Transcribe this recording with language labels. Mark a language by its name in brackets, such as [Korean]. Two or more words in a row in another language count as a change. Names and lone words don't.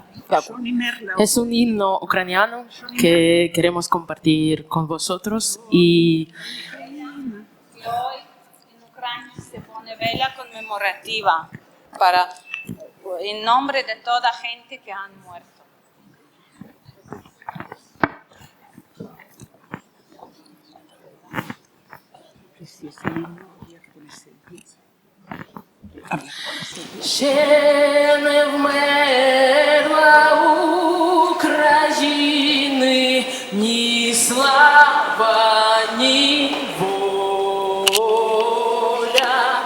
[Spanish] Es un himno ucraniano que queremos compartir con vosotros y Hoy en Ucrania se pone vela conmemorativa en nombre de toda gente que han muerto. [Ukrainian] Ще не вмерла України ні слава, ні воля.